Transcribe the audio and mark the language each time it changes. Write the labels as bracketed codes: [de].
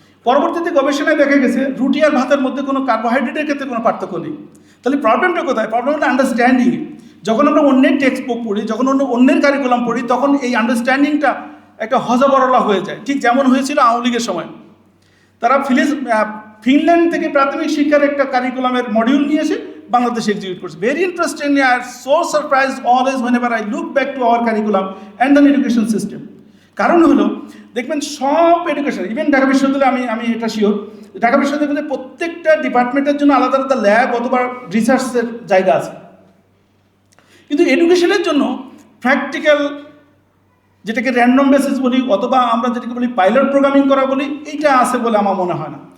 [bn] পরবর্তীতে গবেষণায় দেখা গেছে রুটি আর ভাতের মধ্যে কোনো কার্বোহাইড্রেটের ক্ষেত্রে কোনো পার্থক্য নেই। তাহলে প্রবলেমটা কোথায়? প্রবলেমটা আন্ডারস্ট্যান্ডিং। যখন আমরা অন্যের টেক্সট বুক পড়ি, যখন অন্যের কারিকুলাম পড়ি, তখন এই আন্ডারস্ট্যান্ডিংটা একটা হজবরলা হয়ে যায়। ঠিক যেমন হয়েছিল আওয়ামী লীগের সময়, তারা ফিনল্যান্ড থেকে প্রাথমিক শিক্ষার একটা কারিকুলামের মডিউল নিয়ে এসে বাংলাদেশে এক্সিকিউট করছে। [en] Very interestingly I so surprise always whenever I look back to our curriculum and the education system। [bn] কারণ হলো দেখবেন সব এডুকেশন, ইভেন ঢাকা বিশ্ববিদ্যালয়ে আমি এটা শিওর, ঢাকা বিশ্ববিদ্যালয়ে প্রত্যেকটা ডিপার্টমেন্টের জন্য আলাদা আলাদা ল্যাব অথবা রিসার্চের জায়গা আছে, কিন্তু এডুকেশনের জন্য প্র্যাকটিক্যাল, যেটাকে র্যান্ডম বেসিস বলি অথবা আমরা যেটাকে বলি পাইলট প্রোগ্রামিং করা বলি, এইটা আছে বলে আমার মনে হয় না।